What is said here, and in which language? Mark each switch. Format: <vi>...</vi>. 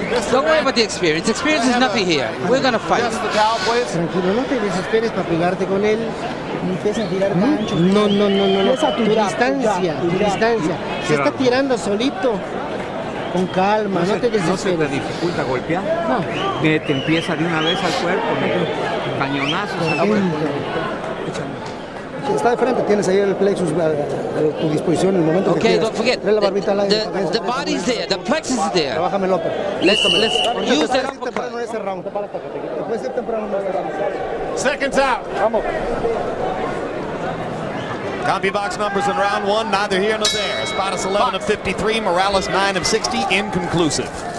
<en>Don't worry about the experience. Experience is nothing here. We're going to fight.</en> <es>Tranquilo, no te desesperes para pegarte con él. Empieza a tirar gancho. No. Tu distancia. Se está tirando solito. Con calma, no te desesperes. ¿No se te dificulta golpear? No. Que te empieza de una vez al cuerpo, cañonazos al cuerpo. Está de frente, tienes ahí el plexus a tu disposición en el momento que quieras.</es> <en>Don't forget,</en> <es>la barbita al aire,</es> <en>the body's there, the plexus is there.</en> <es>Trabájame el upper.</es> <en>Let's use that uppercut.</en> <es>Temprano en ese round. Te puedes ir temprano en ese round.</es> <en>Seconds out.</en> <es>Vamos.</es> <en>CompuBox numbers in round one, neither here nor there. Espadas 11 of 53, Morales 9 of 60, inconclusive.</en>